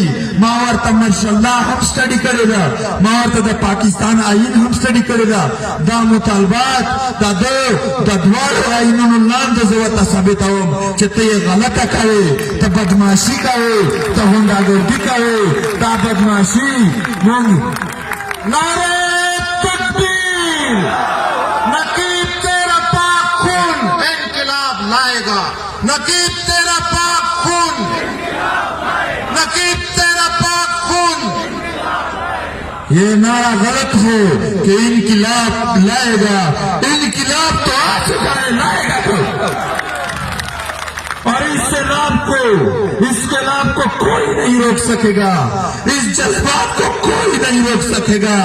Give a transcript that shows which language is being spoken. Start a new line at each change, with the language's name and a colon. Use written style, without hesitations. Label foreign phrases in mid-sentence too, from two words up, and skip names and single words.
Pashto: ما ورته ماشاءالله هم سټډي کړې ده ما ورته د پاکستان آئین هم سټډي کړې ده. دا مطالبات د دواړو آئینونو لاندې زه ورته ثابتوم چې ته یې غلطه کوې ته بدماشي کوې ته غونډاګردي کوې دا بدماشي موږ
Urdu: نعرہ تکبیر نقیب تیرا پاک خون
Pashto: انقلاب لائے گا نقیب تیرا پاک خون نقیب تیرا پاک خون.
Urdu: یہ نعرہ غلط ہے کہ انقلاب لائے گا انقلاب تو آ چکا ہے لائے گا تو اور اس سیلاب کو اس انقلاب کو کوئی نہیں روک سکے گا اس جذبات کو کوئی نہیں روک سکے گا.